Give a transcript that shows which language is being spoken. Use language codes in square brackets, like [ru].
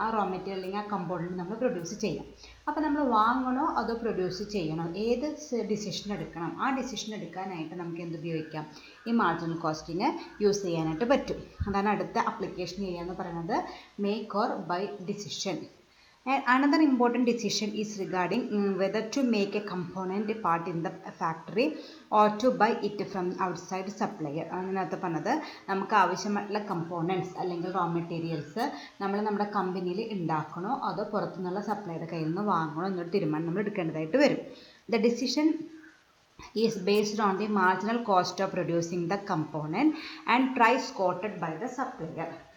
[ml] ആ raw material അല്ലെങ്കിൽ ആ കമ്പോണൻറ്റ് നമ്മൾ പ്രൊഡ്യൂസ് ചെയ്യാം. അപ്പോൾ നമ്മൾ വാങ്ങണോ അതോ പ്രൊഡ്യൂസ് ചെയ്യണോ, ഏത് ഡിസിഷൻ എടുക്കണം? ആ ഡിസിഷൻ എടുക്കാനായിട്ട് നമുക്ക് എന്ത് ഉപയോഗിക്കാം? ഈ മാർജിനൽ കോസ്റ്റിനെ യൂസ് ചെയ്യാനായിട്ട് പറ്റും. അതാണ് അടുത്ത ആപ്ലിക്കേഷൻ ഏരിയ എന്ന് പറയുന്നത്, make or by decision. [en] Another important decision is regarding whether to make a component part in the factory or to buy it from outside supplier. [ml] അതിനകത്ത് പറഞ്ഞത് നമുക്ക് ആവശ്യമായിട്ടുള്ള കമ്പോണൻറ്റ്സ് അല്ലെങ്കിൽ റോ മെറ്റീരിയൽസ് നമ്മൾ നമ്മുടെ കമ്പനിയിൽ ഉണ്ടാക്കണോ അതോ പുറത്തുനിന്നുള്ള സപ്ലൈയുടെ കയ്യിൽ നിന്ന് വാങ്ങണോ എന്നൊരു തീരുമാനം നമ്മൾ എടുക്കേണ്ടതായിട്ട് വരും. [en] The decision is based on the marginal cost of producing the component and price quoted by the supplier.